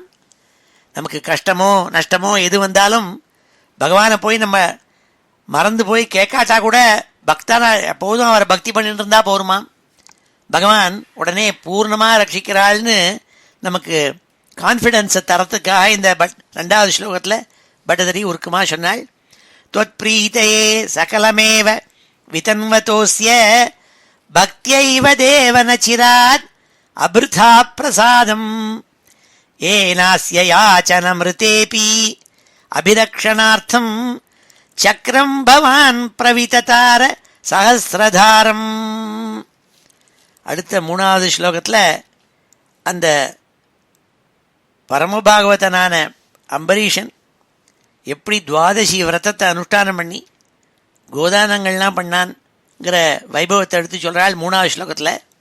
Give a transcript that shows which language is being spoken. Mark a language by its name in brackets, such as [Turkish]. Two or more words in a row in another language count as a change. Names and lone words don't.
[Tamil] நமக்கு கஷ்டமோ நஷ்டமோ எது வந்தாலும் பகவானை போய் நம்ம மறந்து போய் கேட்காட்டா கூட பக்தானா எப்போதும் அவரை பக்தி பண்ணிட்டு இருந்தா போருமாம். பகவான் உடனே பூர்ணமாக ரட்சிக்கிறாள்னு நமக்கு கான்ஃபிடென்ஸை தரத்துக்காக இந்த 2வது ஸ்லோகத்தில் பட்டதிரி உருக்கமாக சொன்னாள். [Sanskrit] त्वत्प्रीतये सकलमेव वितन्वतोऽस्य भक्त्यैव देव न चिरात् अभृथा प्रसादम् येनास्य याचनमृतेऽपि अभिरक्षणार्थम् चक्रम् भवान् प्रविततार सहस्रधारम्. [Tamil] அடுத்த 3வது ஸ்லோகத்தில் அந்த பரமபாகவதனான அம்பரீஷன் எப்படி துவாதசி விரதத்தை அனுஷ்டானம் பண்ணி கோதானங்கள்லாம் பண்ணான்ங்கிற வைபவத்தை எடுத்து சொல்கிறாள் 3வது ஸ்லோகத்தில்.